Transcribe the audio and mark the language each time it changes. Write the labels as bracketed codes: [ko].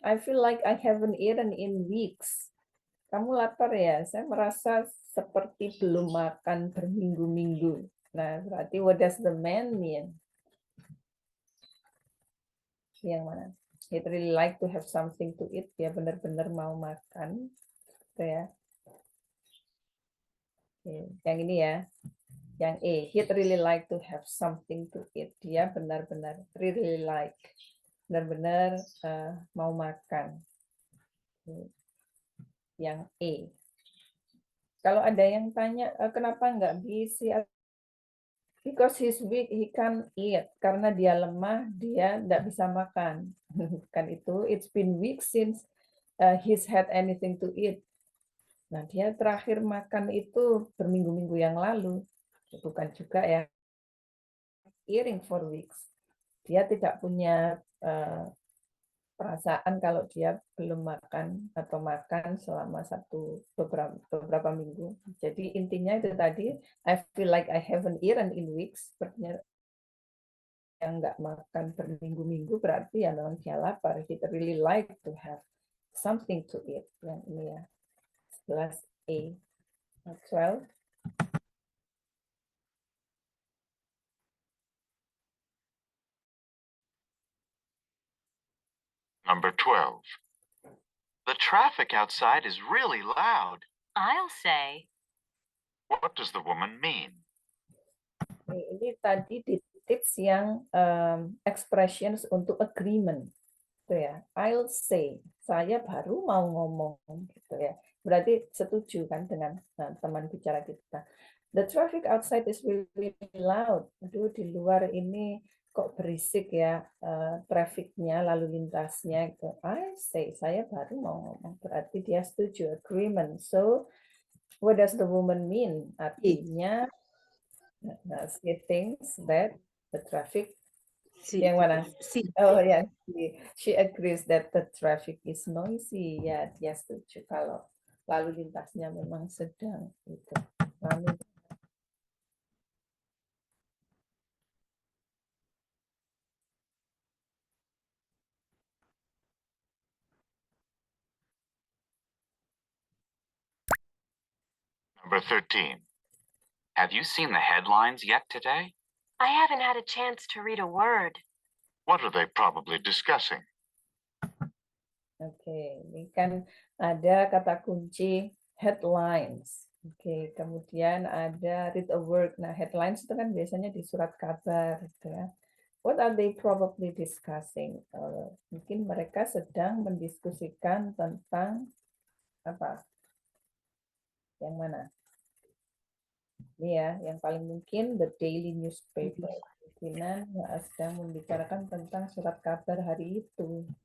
[en] I feel like I haven't eaten in weeks. [id] Kamu lapar ya? Saya merasa seperti belum makan berminggu-minggu. Nah, berarti [en] what does the man mean? [id] Yang mana? [en] He'd really like to have something to eat. [id] Dia benar-benar mau makan. Gitu ya. Yang ini ya. Yang E. [en] He'd really like to have something to eat. [id] Dia benar-benar [en] really like. [id] Benar-benar mau makan. Yang E. Kalau ada yang tanya, kenapa nggak bisa? [en] Because he's weak, he can't eat. [id] Karena dia lemah, dia nggak bisa makan. Kan itu, [en] it's been weeks since he's had anything to eat. [id] Nah, dia terakhir makan itu berminggu-minggu yang lalu. Bukan juga ya, [en] eating for weeks. [id] Dia tidak punya perasaan kalau dia belum makan atau makan selama beberapa minggu. Jadi intinya itu tadi, [en] I feel like I haven't eaten in weeks. [id] Sepertinya yang nggak makan berminggu-minggu berarti ya memang dia lapar. [en] He really like to have something to eat. [id] Yang ini ya, 11A. 12. [en] Number 12. The traffic outside is really loud. I'll say. What does the woman mean? [id] Ini tadi di tips yang expressions untuk agreement. Gitu ya. [en] I'll say. [id] Saya baru mau ngomong gitu ya. Berarti setuju kan dengan teman bicara kita. The traffic outside is really loud. Aduh, di luar ini kok berisik ya trafficnya, lalu lintasnya. Gitu. [en] I say, [id] saya baru mau ngomong. Berarti dia setuju, agreement. [en] So, what does the woman mean? Artinya, she thinks that the traffic [id] Yang mana? Si. [en] Oh ya, she agrees that the traffic is noisy. [id] Ya, dia setuju kalau lalu lintasnya memang sedang itu ramai. [en] Number 13. Have you seen the headlines yet today? I haven't had a chance to read a word. What are they probably discussing? [id] Oke, ini kan ada kata kunci headlines. Oke, kemudian ada [en] read a word. [id] Nah, headlines itu kan biasanya di surat kabar, gitu ya. [en] What are they probably discussing? [id] Mungkin mereka sedang mendiskusikan tentang apa? Yang mana? Ini ya, yang paling mungkin [en] the daily newspaper. [id] Kemungkinan sedang membicarakan tentang surat kabar hari itu.